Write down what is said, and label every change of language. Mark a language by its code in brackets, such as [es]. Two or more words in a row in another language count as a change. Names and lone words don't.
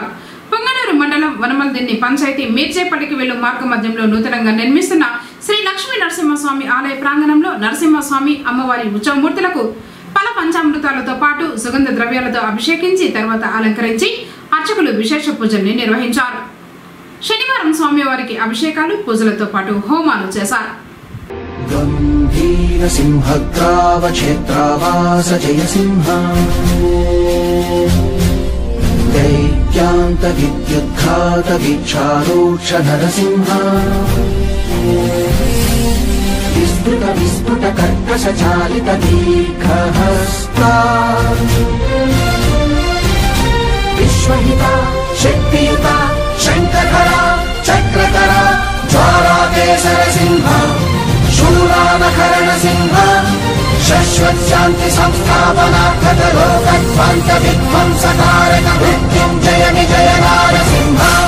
[te] పొంగనూరు మండలం వనమల్దిన్ని పంచాయతీ మీర్జేపల్లికి వెళ్లు మార్గ మధ్యంలో నూతనంగా నిర్మిస్తున్న శ్రీ లక్ష్మీ నరసింహస్వామి ఆలయ ప్రాంగణంలో నరసింహస్వామి అమ్మవారి ఉత్సవమూర్తులకు పల పంచామృతాలతో పాటు సుగంధ ద్రవ్యాలతో అభిషేకించి తర్వాత అలంకరించి అర్చకులు విశేష పూజల్ని నిర్వహించారు. శనివారం స్వామివారికి అభిషేకాలు, పూజలతో పాటు హోమాలు చేశారు. [sa] गंभीर सिंहग्राव क्षेत्रावास जय सिंह दैत्यांत विद्युद्घात वीक्षारोक्ष नरसिंह విస్తృత విస్ఫుట కర్కశ చాలిత దీర్ఘహస్తా విశ్వహిత శక్తియుత శంఖధర చక్రధర జ్వాలాకేశర సింహ శూలానకరణ సింహ శాశ్వత శాంతి సంస్థాపనార్థ లోకధ్వంత విధ్వంసకారక మృత్యుంజయ విజయ నారసింహ.